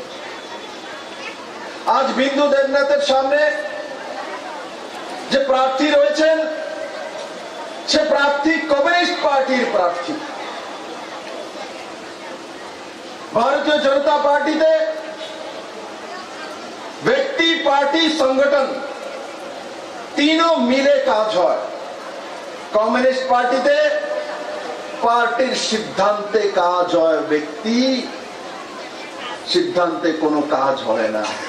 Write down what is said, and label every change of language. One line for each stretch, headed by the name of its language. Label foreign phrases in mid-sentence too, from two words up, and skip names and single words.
Bangla: आज बिंदु देवनाथের সামনে যে প্রার্থী রয়েছেন সে প্রার্থী কমিউনিস্ট পার্টির প্রার্থী। भारतीय जनता पार्टीতে ব্যক্তি, পার্টি, সংগঠন तीनों মিলে কাজ হয়। কমিউনিস্ট পার্টিতে পার্টির সিদ্ধান্তে কাজ হয়, ব্যক্তি সিদ্ধান্তে কোনো কাজ হয় না।